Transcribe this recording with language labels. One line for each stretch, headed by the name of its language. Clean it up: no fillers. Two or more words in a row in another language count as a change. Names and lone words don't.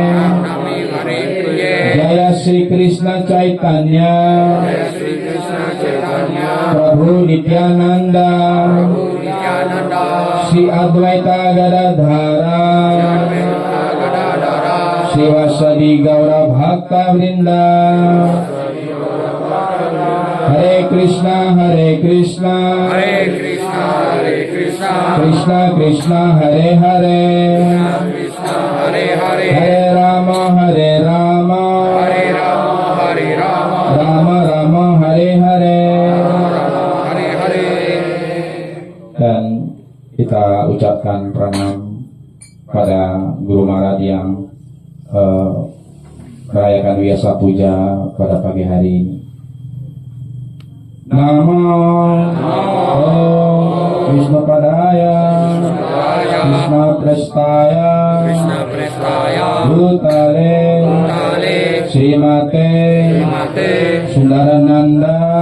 Sanskrit: Jaya Sri Krishna Chaitanya Prabhu Nityananda Sri Advaita Gadadhara Sri Vasadi Gaura Bhakta Vrinda Hare Krishna Hare Krishna Krishna Krishna Hare Hare Hare Rama Hare Rama Rama Rama Hare Hare.
Indonesian: Dan kita ucapkan pranam pada Guru Maharaj yang merayakan Vyasa Puja pada pagi hari ini.
Sanskrit: Namo Vishnu Padaya Krishna Prestaya Bhutale Srimate Sundarananda